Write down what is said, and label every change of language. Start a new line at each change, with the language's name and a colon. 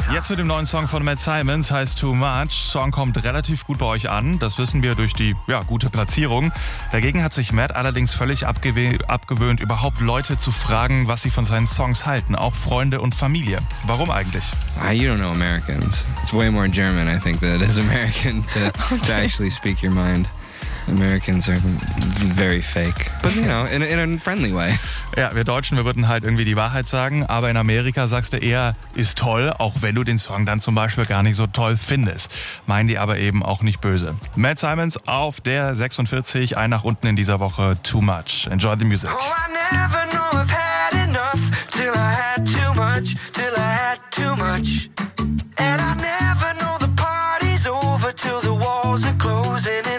German: Jetzt mit dem neuen Song von Matt Simons, heißt Too Much. Song kommt relativ gut bei euch an, das wissen wir durch die gute Platzierung. Dagegen hat sich Matt allerdings völlig abgewöhnt, überhaupt Leute zu fragen, was sie von seinen Songs halten, auch Freunde und Familie. Warum eigentlich?
English: You don't know Americans. It's way more German, I think, than it is American to actually speak your mind. Americans are very fake, but you know, in a friendly way.
German: Ja, wir Deutschen, wir würden halt irgendwie die Wahrheit sagen, aber in Amerika sagst du eher, ist toll, auch wenn du den Song dann zum Beispiel gar nicht so toll findest. Meinen die aber eben auch nicht böse. Matt Simons auf der 46, ein nach unten in dieser Woche, Too Much.
English: Enjoy the music. Oh, I never knew I've had enough, till I had too much, till I had too much. And I never know the party's over, till the walls are closing.